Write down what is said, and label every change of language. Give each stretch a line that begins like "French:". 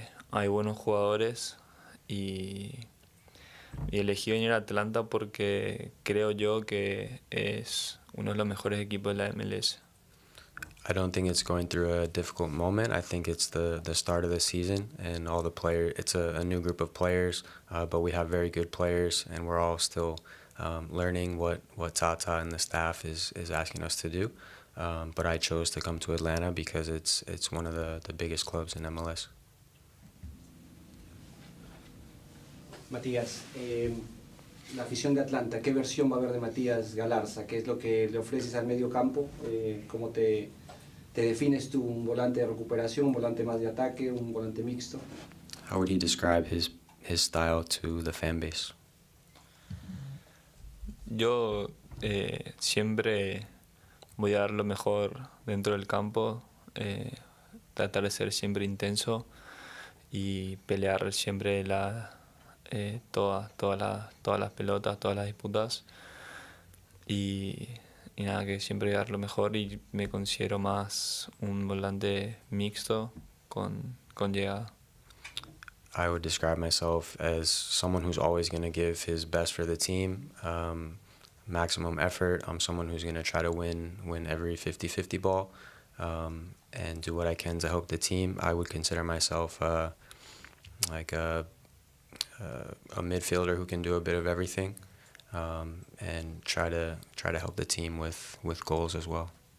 Spanish: Hay buenos jugadores y elegí venir a Atlanta porque creo yo que es uno de los mejores equipos de la MLS.
English: I don't think it's going through a difficult moment. I think it's the start of the season and all the players. It's a new group of players, but we have very good players, and we're all still learning what Tata and the staff is asking us to do. But I chose to come to Atlanta because it's one of the biggest clubs in MLS.
Spanish: Matías, la afición de Atlanta, ¿qué versión va a haber de Matías Galarza? ¿Qué es lo que le ofreces al medio campo? ¿Cómo te defines tú? ¿Un volante de recuperación, un volante más de ataque, un volante mixto?
English: How would he describe his style to the fan base?
Spanish: Yo siempre voy a dar lo mejor dentro del campo, tratar de ser siempre intenso y pelear siempre todas las pelotas, todas las disputas y nada, que siempre voy a dar lo mejor y me considero más un volante mixto con llegada.
English: I would describe myself as someone who's always going to give his best for the team, maximum effort. I'm someone who's going to try to win every 50-50 ball, and do what I can to help the team. I would consider myself like a midfielder who can do a bit of everything, and try to help the team with goals as well.